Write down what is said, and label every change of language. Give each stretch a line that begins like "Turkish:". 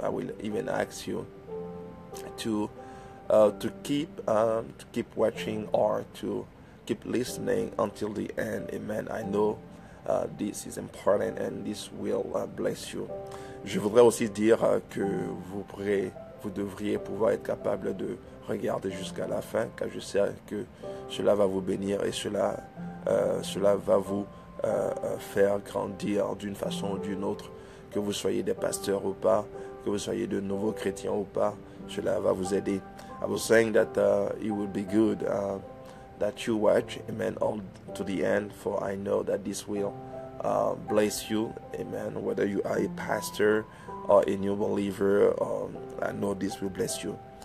English: I will even ask you to keep watching or to keep listening until the end. Amen. I know this is important and this will bless you.
French: Je voudrais aussi dire que vous devriez pouvoir être capable de regarder jusqu'à la fin, car je sais que cela va vous bénir et cela va vous faire grandir d'une façon ou d'une autre, que vous soyez des pasteurs ou pas, que vous soyez de nouveaux chrétiens ou pas, cela va vous aider.
English: I was saying that it would be good that you watch, amen, all to the end, for I know that this will bless you, amen, whether you are a pastor or a new believer, I know this will bless you.